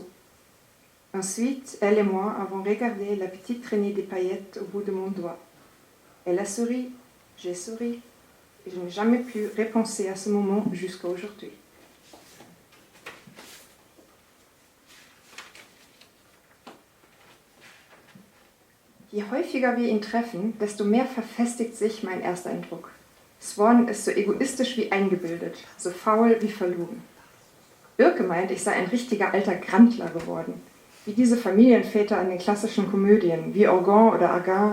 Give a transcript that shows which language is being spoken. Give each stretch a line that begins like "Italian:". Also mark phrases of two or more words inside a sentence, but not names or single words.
French: Ensuite, elle et moi avons regardé la petite traînée des paillettes au bout de mon doigt. Elle a souri, j'ai souri, et je n'ai jamais pu repenser à ce moment jusqu'à aujourd'hui.
German: Je häufiger wir ihn treffen, desto mehr verfestigt sich mein Ersteindruck. Swan ist so egoistisch wie eingebildet, so faul wie verlogen. Birke meint, ich sei ein richtiger alter Grandler geworden, wie diese Familienväter in den klassischen Komödien, wie Orgon oder Argan.